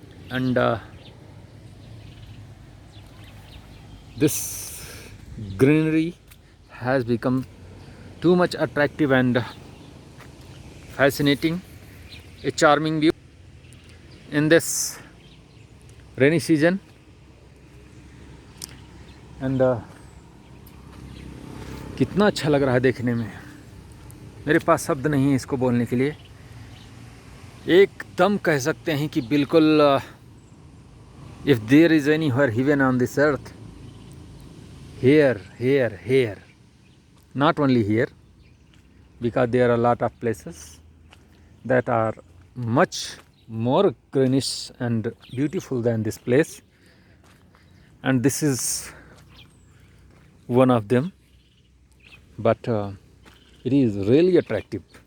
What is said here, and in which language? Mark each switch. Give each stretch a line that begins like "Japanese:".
English: And this greenery has become too much attractive and fascinating, a charming view in this rainy season.
Hindi: And कितना अच्छा लग रहा है देखने में, मेरे पास शब्द नहीं है इसको बोलने के लिए। एकदम कह सकते हैं कि बिल्कुल,
English: If there is anywhere heaven on this earth, here, not only here, because there are a lot of places that are much more greenish and beautiful than this place, and this is one of them, but it is really attractive.